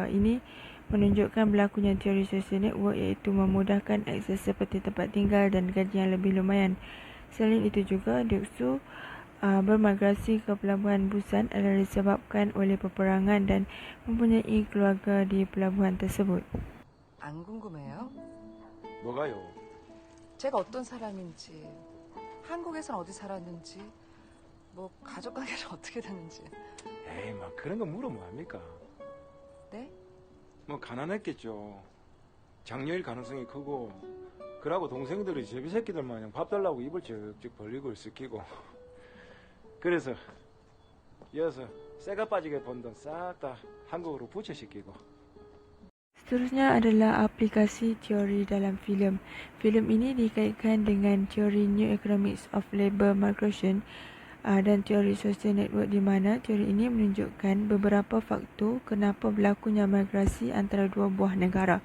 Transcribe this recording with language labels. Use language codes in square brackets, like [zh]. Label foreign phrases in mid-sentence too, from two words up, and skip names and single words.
[ms] Ini menunjukkan berlakunya teori [en] social network [ms] iaitu memudahkan akses seperti tempat tinggal dan gaji yang lebih lumayan. Selain itu juga, Deok-su bermigrasi ke Pelabuhan Busan adalah disebabkan oleh peperangan dan mempunyai keluarga di pelabuhan tersebut. [ko] 안 궁금해요? 뭐가요? 제가 어떤 사람인지, 한국에선 어디 살았는지, 뭐 가족 관계는 어떻게 됐는지. 에이, 막 그런 거 물어 뭐합니까? 네? 뭐 가난했겠죠. 장녀일 가능성이 크고, 그러고 동생들이 제비 새끼들 마냥 밥 달라고 입을 쩍쩍 벌리고 스키고. 그래서 이어서 새가 빠지게 번 돈 싹 다 한국으로 부채시키고. [ms] Seterusnya adalah aplikasi teori dalam filem. Filem ini dikaitkan dengan teori [en] New Economics of Labour Migration [ms] dan teori [en] social network, [ms] di mana teori ini menunjukkan beberapa faktor kenapa berlakunya migrasi antara dua buah negara.